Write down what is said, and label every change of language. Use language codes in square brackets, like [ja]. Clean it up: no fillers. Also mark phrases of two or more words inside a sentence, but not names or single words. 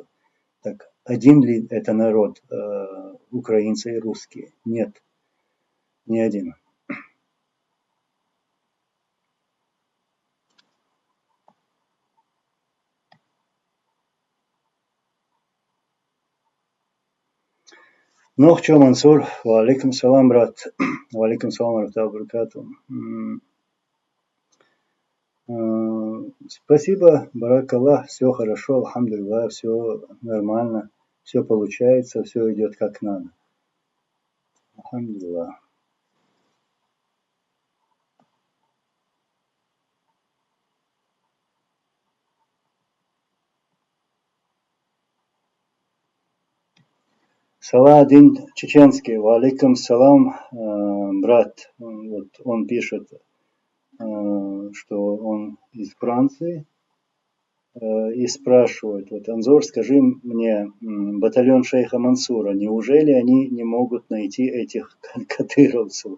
[ru] Так один ли это народ, украинцы и русские? Нет, не один. Нохчо Мансур, [ar] وعليكم السلام, брат. وعليكم السلام وبركاته. [ru] Спасибо, баракаллах, все хорошо, алхамдулиллах, все нормально, все получается, все идет как надо. Алхамдулиллах. [ar] Саладин Чеченский, وعليكم السلام, [ru] брат. Он пишет, что он из Франции, и спрашивает, Анзор, скажи мне, батальон шейха Мансура, неужели они не могут найти этих кадыровцев?